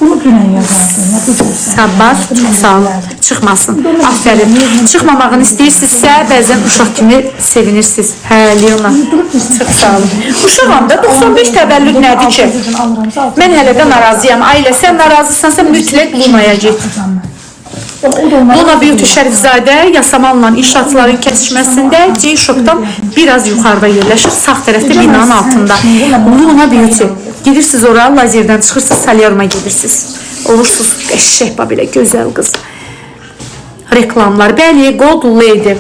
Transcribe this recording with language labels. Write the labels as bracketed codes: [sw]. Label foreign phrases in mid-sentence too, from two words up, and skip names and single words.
[az] Sabah, çox sağ olun. Çıxmasın. Aferin. Çıxmamağını istəyirsinizsə, bəzən uşaq kimi sevinirsiniz. Hə, Leona. Çox sağ olun. Uşağım da 95 təvəllüd nədir ki? Mən hələ də narazıyam. Ailə, sən narazısansa mütləq Luna'ya get. Luna Beauty Şərifzadə Yasamal'la inşaatçıların kəsişməsində C-Shop'dan biraz yuxarıda yerləşir. Sağ tərəfdə binanın altında. Luna Beauty. Gidirsiniz oraya, lazerdən çıxırsınız, Salyarıma gedirsiniz. Olursunuz qəşşək belə gözəl qız. Reklamlar. Bəli, Gold Lady.